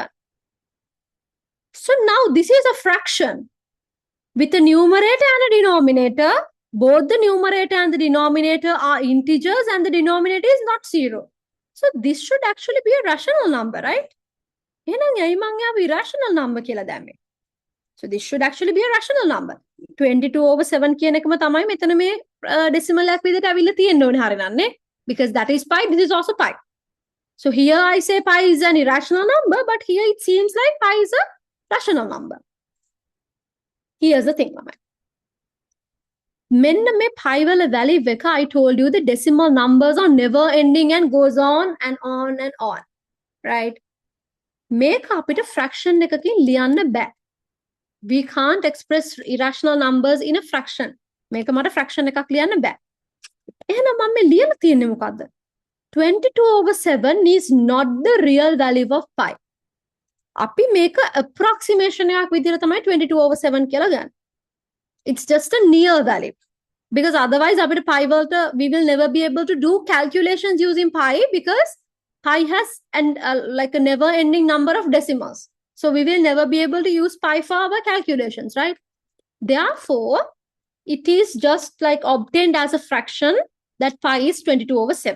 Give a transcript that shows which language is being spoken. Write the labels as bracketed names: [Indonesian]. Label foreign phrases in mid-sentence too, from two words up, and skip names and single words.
[English] So now this is a fraction with a numerator and a denominator. Both the numerator and the denominator are integers and the denominator is not 0. So this should actually be a rational number, right? Irrational number. So this should actually be a rational number. [Sinhala] 22 over 7 කියන එකම තමයි මෙතන මේ decimal එකක් විදිහට අවිල්ල තියෙන්න ඕනේ හරියන්නේ. [English] Because that is pi, this is also pi. So here I say pi is an irrational number, but here it seems like pi is a rational number. Here's the thing, mama. [Sinhala] මෙන්න මේ pi වල value එක [English] I told you the decimal numbers are never ending and goes on and on and on. Right? [Sinhala] මේක අපිට fraction එකකින් ලියන්න බෑ. [English] We can't express irrational numbers in a fraction. [Sinhala] මේක මට fraction එකක් ලියන්න බෑ. එහෙනම් මම මේ ලියලා තියෙන්නේ මොකද්ද? [English] 22 over 7 is not the real value of pi. [Sinhala] අපි මේක approximation එකක් විදිහට තමයි 22 over 7 කියලා ගන්න. [English] It's just a near value. Because otherwise [Sinhala] අපිට pi වලට [English] we will never be able to do calculations using pi because pi has like a never ending number of decimals. So we will never be able to use pi for our calculations, right? Therefore, it is just like obtained as a fraction that pi is 22 over 7.